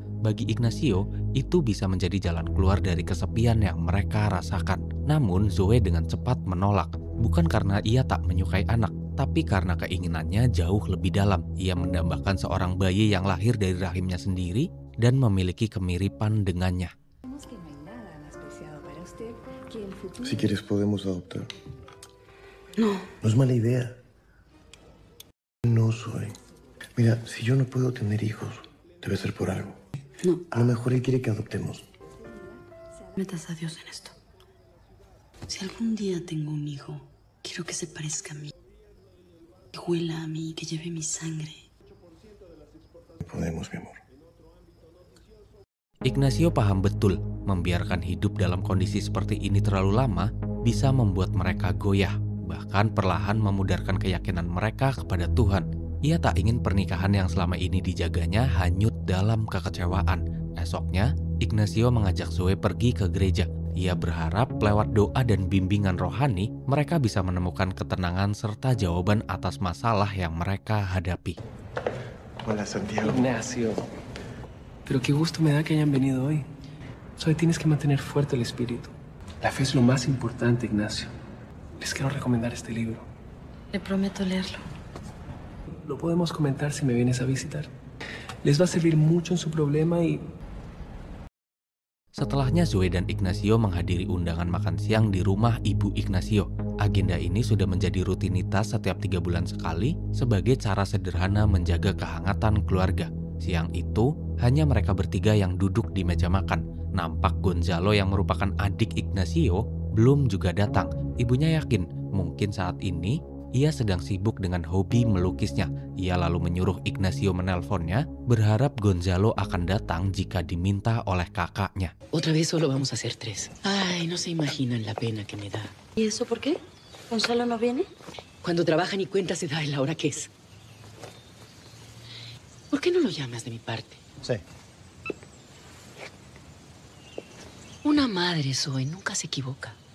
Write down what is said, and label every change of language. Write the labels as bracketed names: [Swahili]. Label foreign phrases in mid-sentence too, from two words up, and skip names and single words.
[Indonesian] Bagi Ignacio, itu bisa menjadi jalan keluar dari kesepian yang mereka rasakan. Namun Zoe dengan cepat menolak. Bukan karena ia tak menyukai anak, tapi karena keinginannya jauh lebih dalam. Ia mendambakan seorang bayi yang lahir dari rahimnya sendiri dan memiliki kemiripan dengannya. [Spanish] Si quieres podemos adoptar. No. No es mala idea. No soy. Mira, si yo no puedo tener hijos, debe ser por algo. No. A lo mejor él quiere que adoptemos. Metas a Dios en esto. Si algún día tengo un hijo, quiero que se parezca a mí. Que huela a mí, que lleve mi sangre. Podemos, mi amor. [Indonesian] Ignacio paham betul, membiarkan hidup dalam kondisi seperti ini terlalu lama bisa membuat mereka goyah, bahkan perlahan memudarkan keyakinan mereka kepada Tuhan. Ia tak ingin pernikahan yang selama ini dijaganya hanyut dalam kekecewaan. Esoknya, Ignacio mengajak Zoe pergi ke gereja. Ia berharap lewat doa dan bimbingan rohani, mereka bisa menemukan ketenangan serta jawaban atas masalah yang mereka hadapi. [Spanish] Hola, Santiago. Ignacio, pero qué gusto me da que hayan venido hoy. Hoy tienes que mantener fuerte el espíritu. La fe es lo más importante, Ignacio. Les quiero recomendar este libro. Le prometo leerlo. Lo podemos comentar si me vienes a visitar. Les va a servir mucho en su problema y... [Indonesian] Setelahnya Zoe dan Ignacio menghadiri undangan makan siang di rumah Ibu Ignacio. Agenda ini sudah menjadi rutinitas setiap 3 bulan sekali sebagai cara sederhana menjaga kehangatan keluarga. Siang itu, hanya mereka bertiga yang duduk di meja makan. Nampak Gonzalo yang merupakan adik Ignacio belum juga datang. Ibunya yakin mungkin saat ini ia sedang sibuk dengan hobi melukisnya. Ia lalu menyuruh Ignacio menelponnya, berharap Gonzalo akan datang jika diminta oleh kakaknya. [Spanish] Otra vez solo vamos a hacer 3. Ay, no se imaginan la pena que me da. ¿Y eso por qué? ¿Gonzalo no viene? Cuando trabaja ni cuenta se da en la hora que es. ¿Por qué no lo llamas de mi parte? Sí. Una madre soy, nunca se equivoca.